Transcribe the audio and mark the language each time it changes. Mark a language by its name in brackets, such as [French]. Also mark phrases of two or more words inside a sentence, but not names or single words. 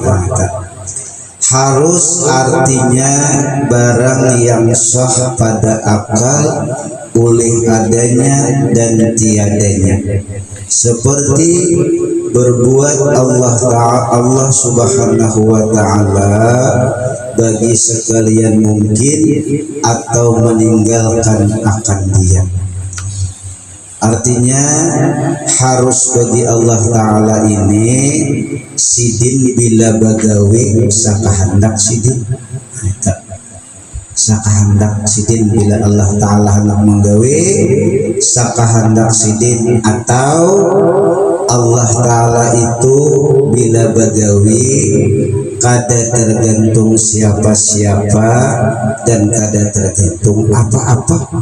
[Malay] Harus artinya barang yang sah pada akal oleh adanya dan tiadanya, seperti berbuat Allah [Arabic] سبحانه وتعالى [Malay] bagi sekalian mungkin atau meninggalkan akan dia. [Banjar] Artinya harus bagi Allah Ta'ala ini sidin bila bagawi sakahandak sidin. Sakahandak sidin bila Allah Ta'ala hendak menggawe sakahandak sidin, atau Allah Ta'ala itu bila bagawi kada tergantung siapa-siapa dan kada tergantung apa-apa.